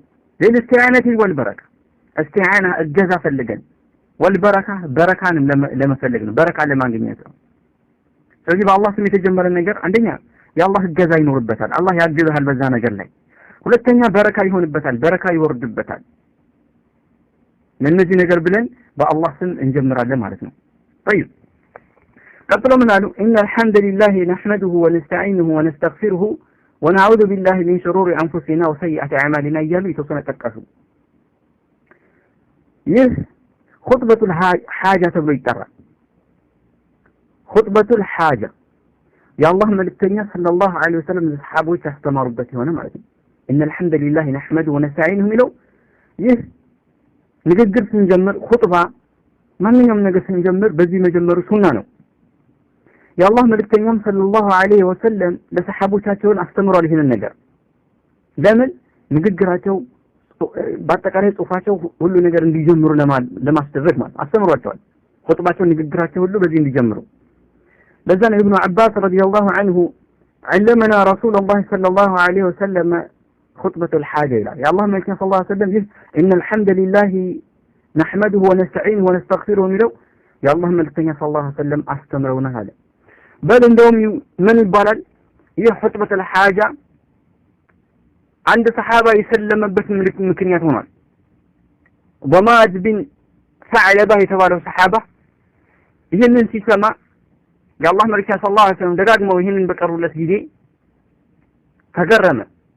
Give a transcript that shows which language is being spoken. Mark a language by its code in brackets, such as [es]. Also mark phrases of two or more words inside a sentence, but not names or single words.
[ar] للاستعانة والبركة [am] እስቲዓና እገዛ ፈልገን ወልበረካ በረካንም ለመፈለግ ነው። በረካ ለማግኘት ነው። ስለዚህ በአላህ ስም የተጀመረ ነገር አንደኛ የአላህ እገዛ ይኖርበታል። አላህ ያግዛል በዛ ነገር ላይ። ሁለተኛ በረካ ይሆንበታል፣ በረካ ይወርድበታል። ለነዚህ ነገር ብለን በአላህ ስም እንጀምራለን ማለት ነው። طيب ቀጥሎ ምን አሉ? [ar] إن الحمد لله نحمده ونستعينه ونستغفره ونعوذ بالله من شرور أنفسنا وسيئات أعمالنا [am] እያሉ የተወሰነ ጠቀሱ። ይህ [ar] خطبة الحاجة [am] ተብሎ ይጠራል። [ar] خطبة الحاجة [am] የአላህ መልእክተኛ [ar] صلى الله عليه وسلم [am] ለሰሓቦች ያስተማሩበት የሆነ ማለት ነው። [ar] إن الحمد لله نحمده ونستعينه [am] የሚለው ይህ ንግግር ስንጀምር ኹጥባ ማንኛውም ነገር ስንጀምር በዚህ መጀመሩ ሱና ነው። የአላህ መልእክተኛም [ar] صلى الله عليه وسلم [am] ለሰሓቦቻቸውን አስተምሯል ይህንን ነገር። ለምን ንግግራቸው በአጠቃላይ ጽሁፋቸው ሁሉ ነገር እንዲጀምሩ ለማስደረግ ማለት አስተምሯቸዋል። ኹጥባቸው ንግግራቸው ሁሉ በዚህ እንዲጀምሩ። ለዛ ነው [ar] ኢብኑ አባስ رضي الله عنه علمنا رسول الله صلى الله عليه وسلم خطبة الحاجة [am] ይላል። የአላህ መልእክተኛ [ar] صلى الله عليه وسلم [am] ይህ [ar] إن الحمد لله نحمده ونستعينه ونستغفره [am] የሚለው የአላህ መልእክተኛ [ar] صلى الله عليه وسلم [am] አስተምረውናል አለ። በል እንደውም ምን ይባላል ይህ [ar] خطبة الحاجة [am] አንድ ሰሃባ የሰለመበት ምክንያት ሆኗል። ወማድ ቢን ሰዕለባ የተባለው ሰሃባ ይህንን ሲሰማ የአላህ መልእክተኛ [ar] صلى الله عليه وسلم [am] ደጋግመው ይህንን በቀሩለት ጊዜ ተገረመ።